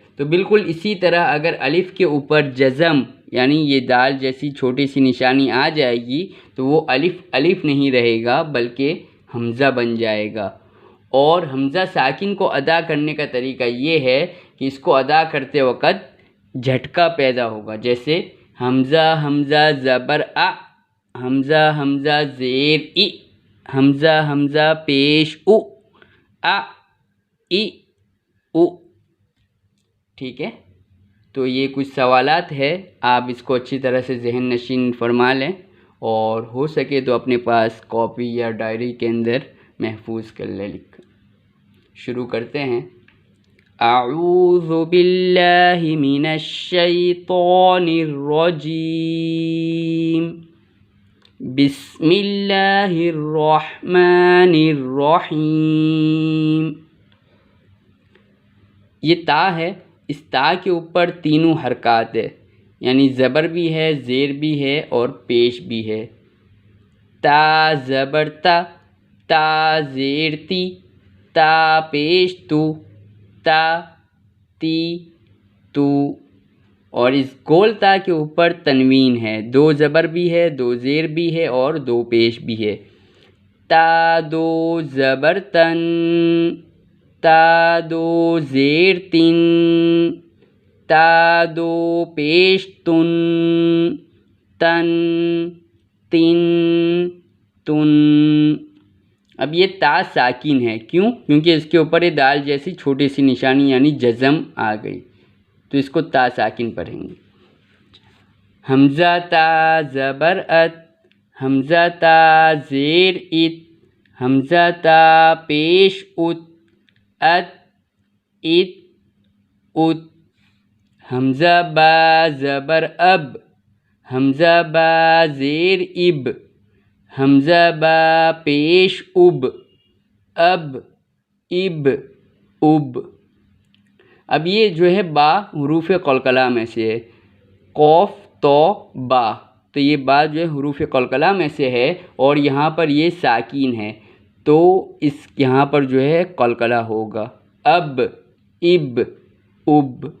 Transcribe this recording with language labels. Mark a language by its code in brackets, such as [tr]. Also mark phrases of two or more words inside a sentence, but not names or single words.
[ur] تو بالکل اسی طرح اگر الف کے اوپر جزم، یعنی یہ دال جیسی چھوٹی سی نشانی آ جائے گی تو وہ الف الف نہیں رہے گا بلکہ حمزہ بن جائے گا۔ اور حمزہ ساکن کو ادا کرنے کا طریقہ یہ ہے کہ اس کو ادا کرتے وقت جھٹکا پیدا ہوگا۔ جیسے حمزہ حمزہ زبر ا، حمزہ حمزہ زیر ای، حمزہ حمزہ پیش او، ا ای او، ٹھیک ہے۔ تو یہ کچھ سوالات ہے، آپ اس کو اچھی طرح سے ذہن نشین فرما لیں، اور ہو سکے تو اپنے پاس کاپی یا ڈائری کے اندر محفوظ کر لیں لکھ۔ شروع کرتے ہیں۔ [ar] اعوذ باللہ من الشیطان الرجیم، بسم اللہ الرحمن الرحیم۔ [ur] یہ تا ہے، اس تا کے اوپر تینوں حرکات ہے، یعنی زبر بھی ہے، زیر بھی ہے اور پیش بھی ہے۔ تا زبر تا، تا زیر تی، تا پیش تو، تا تی تو، اور اس گول تا کے اوپر تنوین ہے، 2 زبر بھی ہے، 2 زیر بھی ہے اور 2 پیش بھی ہے۔ تا 2 زبر تن، تا 2 زیر تن، تا 2 پیش تن، تن تن تن۔ اب یہ تا ساکن ہے، کیوں؟ کیونکہ اس کے اوپر یہ دال جیسی چھوٹی سی نشانی یعنی جزم آ گئی، تو اس کو تا ساکن پڑھیں گے۔ حمزہ تا زبر ات، حمزہ تا زیر ات، حمزہ تا پیش ات، ات ات ات۔ حمزہ با زبر اب، حمزہ با زیر اب، حمزہ با پیش اب، اب اب اب۔ اب یہ جو ہے با حروف قلقلہ میں سے ہے، قوف تو با، تو یہ با جو ہے حروف قلقلہ میں سے ہے اور یہاں پر یہ ساکین ہے، تو اس یہاں پر جو ہے قلقلہ ہوگا، اب اب اب۔